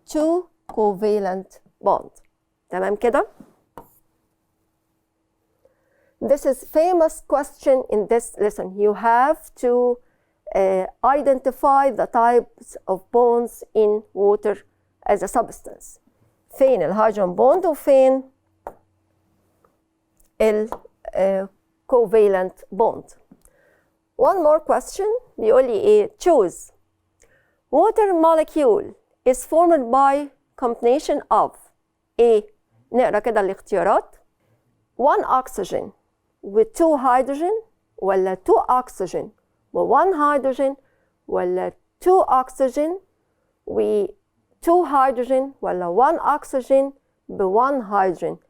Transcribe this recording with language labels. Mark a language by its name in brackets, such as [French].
[English] 2 covalent bond. [Arabic] تمام كده؟ [English] This is famous question in this lesson. You have to identify the types of bonds in water as a substance. [Arabic] فين الهيدروجين بوند وفين ال [English] covalent bond. One more question [Arabic] بيقول لي ايه؟ [English] Choose. Water molecule is formed by combination of [Arabic] ايه؟ نقرا كده الاختيارات. [English] 1 oxygen with 2 hydrogen [Arabic] ولا [English] 2 oxygen with 1 hydrogen ولا 2 oxygen with 2 hydrogen ولا 1 oxygen [Arabic] ب [English] 1 hydrogen.